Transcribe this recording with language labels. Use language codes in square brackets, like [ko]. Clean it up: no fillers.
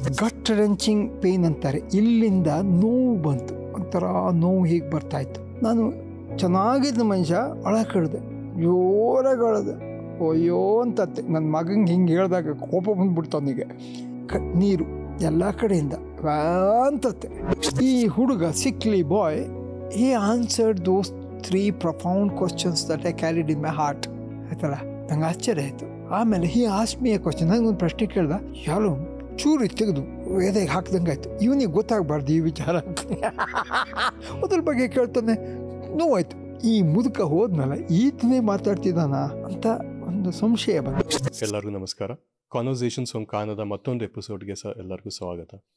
[en] gut wrenching pain [kn] ಅಂತಾರೆ. ಇಲ್ಲಿಂದ ನೋವು ಬಂತು, ಒಂಥರ ನೋವು ಹೀಗೆ ಬರ್ತಾಯಿತ್ತು. ನಾನು ಚೆನ್ನಾಗಿದ್ದ ಮನುಷ್ಯ ಅಳಕಿಡ್ದೆ, ಜೋರಾಗಿ ಅಳದೆ. ಅಯ್ಯೋ ಅಂತತ್ತೆ. ನನ್ನ ಮಗಂಗೆ ಹಿಂಗೆ ಹೇಳಿದಾಗ ಕೋಪ ಬಂದ್ಬಿಡ್ತು ಅವನಿಗೆ. ನೀರು ಎಲ್ಲ ಕಡೆಯಿಂದ ಅಂತತ್ತೆ. ಈ ಹುಡುಗ [en] Sickly boy, he answered those 3 profound questions that I carried in my heart. [kn] ಆಯ್ತಲ್ಲ, ನಂಗೆ ಆಶ್ಚರ್ಯ ಆಯಿತು. ಆಮೇಲೆ [en] he asked me a question. [kn] ನನಗೊಂದು ಪ್ರಶ್ನೆ ಕೇಳ್ದ, ಯಾರು ಚೂರಿ ತೆಗೆದು ಎದೆಗೆ ಹಾಕ್ದಂಗೆ ಆಯಿತು. ಇವನಿಗೆ ಗೊತ್ತಾಗಬಾರ್ದು ಈ ವಿಚಾರ ಅಂತ. ಅದ್ರ ಬಗ್ಗೆ ಕೇಳ್ತಾನೆ, ನೋವಾಯ್ತು. ಈ ಮುದುಕ ಹೋದ್ಮೇಲೆ ಈತನೇ ಮಾತಾಡ್ತಿದ್ದಾನ ಅಂತ ಒಂದು ಸಂಶಯ ಬಂತು. ಎಲ್ಲರಿಗೂ ನಮಸ್ಕಾರ. ಕಾನ್ವರ್ಸೇಷನ್ಸ್ ಆನ್ ಕಾನದ ಮತ್ತೊಂದು ಎಪಿಸೋಡ್ಗೆ ಎಲ್ಲರಿಗೂ ಸ್ವಾಗತ.